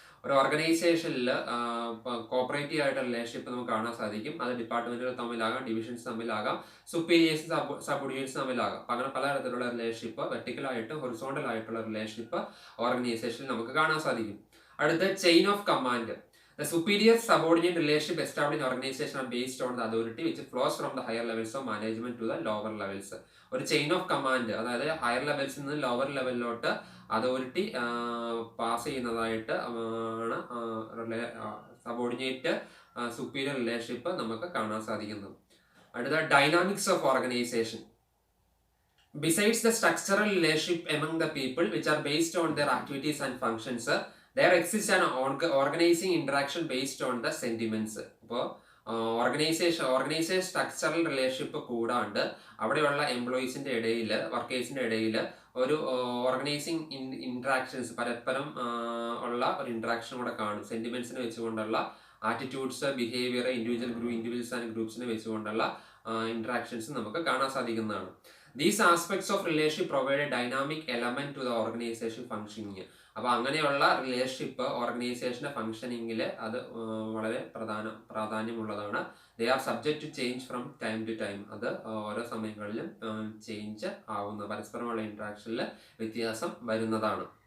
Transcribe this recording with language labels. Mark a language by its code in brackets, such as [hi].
[ml] ഒരു ഓർഗനൈസേഷനിൽ കോപ്പറേറ്റീവ് ആയിട്ടുള്ള റിലേഷൻഷിപ്പ് നമുക്ക് കാണാൻ സാധിക്കും. അത് ഡിപ്പാർട്ട്മെന്റുകൾ തമ്മിലാകാം, ഡിവിഷൻസ് തമ്മിലാകാം, സുപ്പീരിയേഴ്സ് സബോർഡിനേറ്റ്സ് തമ്മിലാകാം. അങ്ങനെ പലതരത്തിലുള്ള റിലേഷൻഷിപ്പ്, വെർട്ടിക്കൽ ആയിട്ട് ഹൊറിസോണ്ടൽ ആയിട്ടുള്ള റിലേഷൻഷിപ്പ് ഓർഗനൈസേഷനിൽ നമുക്ക് കാണാൻ സാധിക്കും. അടുത്ത chain of command. [en] The superior subordinate relationship established in organization are based on the authority which flows from the higher levels of management to the lower levels. [ml] ഒരു chain of command, അതായത് higher ലെവൽസിൽ നിന്ന് lower ലെവലിലോട്ട് authority pass ചെയ്യുന്നതായിട്ട് ആണ് subordinate superior relationship നമുക്ക് കാണാൻ സാധിക്കുന്നത്. അടുത്ത dynamics of organisation. [en] Besides the structural relationship among the people which are based on their activities and functions, there exists an organizing interaction based on the sentiments. [ml] അപ്പോൾ organisation structural relationship കൂടാണ്ട് അവിടെയുള്ള എംപ്ലോയീസിന്റെ ഇടയിൽ, വർക്കേഴ്സിന്റെ ഇടയിൽ ഒരു ഓർഗനൈസിങ് ഇന്ററാക്ഷൻസ്, പരസ്പരം ഉള്ള ഒരു interaction കൂടെ കാണും. സെന്റിമെന്റ്സിനെ വെച്ചുകൊണ്ടുള്ള ആറ്റിറ്റ്യൂഡ്സ്, ബിഹേവിയർ, ഇൻഡിവിജ്വൽസ് ആൻഡ് ഗ്രൂപ്പ്സിനെ വെച്ചുകൊണ്ടുള്ള ഇന്ററാക്ഷൻസ് നമുക്ക് കാണാൻ സാധിക്കുന്നതാണ്. [en] These aspects of relationship provide a dynamic element to the organization functioning. [ml] അപ്പോൾ അങ്ങനെയുള്ള റിലേഷൻഷിപ്പ് ഓർഗനൈസേഷന്റെ ഫംഗ്ഷനിങ്ങിൽ അത് വളരെ പ്രാധാന്യമുള്ളതാണ്. [en] They are subject to change from time to time. [ml] അത് ഓരോ സമയങ്ങളിലും ചേഞ്ച് ആവുന്ന, പരസ്പരമുള്ള ഇന്ററാക്ഷനിൽ വ്യത്യാസം വരുന്നതാണ്.